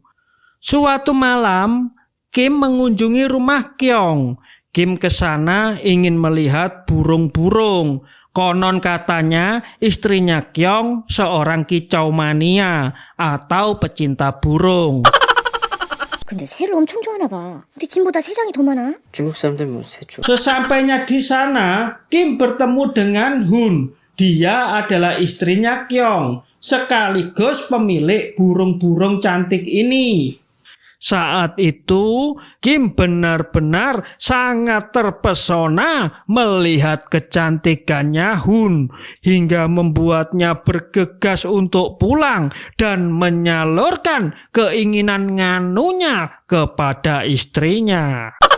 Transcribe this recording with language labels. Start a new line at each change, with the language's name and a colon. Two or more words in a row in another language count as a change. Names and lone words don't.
Indonesian: Suatu malam Kim mengunjungi rumah Kyong. Kim ke sana ingin melihat burung-burung. Konon katanya istrinya Kyong seorang kicau mania atau pecinta burung.
Korean: 근데 새를 엄청 좋아하나 봐. 우리 짐보다 새 장이 더 많아. 중국 사람들 뭐 새죠.
Indonesian: Sesampainya di sana, Kim bertemu dengan Hun. Dia adalah istrinya Kyong, sekaligus pemilik burung-burung cantik ini. Saat itu, Kim benar-benar sangat terpesona melihat kecantikannya Hun, hingga membuatnya bergegas untuk pulang dan menyalurkan keinginan nganunya kepada istrinya.